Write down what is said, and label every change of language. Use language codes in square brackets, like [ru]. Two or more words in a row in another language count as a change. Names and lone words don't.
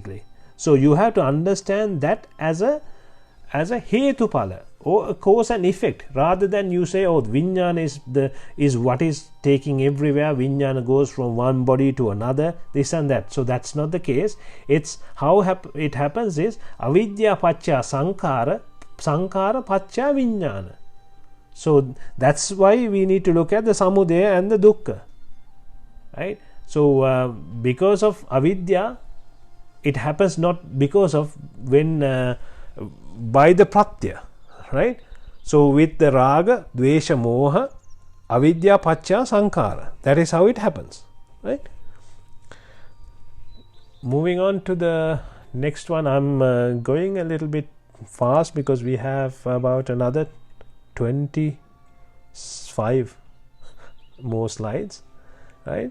[en] So you have to understand that as a hetupala. or a cause and effect, rather than you say, oh, vijnana is what is taking everywhere, vijnana goes from one body to another, this and that. So that's not the case. It's how it happens is [pi] avidya pacca sankhara, sankhara pacca vijnana. [en] So that's why we need to look at the samudaya and the dukkha, right? So because of avidya, it happens not because of when by the pratyaya, right? So with the raga, [pi] dwisha, moha, avidya, pacca, sankhara. [en] That is how it happens, right? Moving on to the next one. I'm going a little bit fast because we have about another 25 more slides, right?